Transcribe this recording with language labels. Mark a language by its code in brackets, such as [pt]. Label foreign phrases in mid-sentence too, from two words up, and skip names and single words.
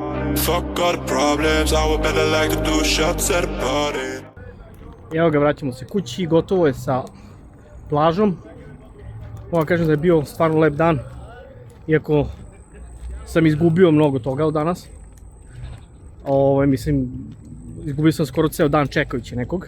[en] Fuck all the problems, I would better like to do shots at a party. [sr] Evo ga, vraćamo se kući, gotovo je sa plažom. Moram kažem da je bio stvarno lep dan, iako sam izgubio mnogo toga od danas. Mislim, izgubio sam skoro ceo dan čekajući nekog.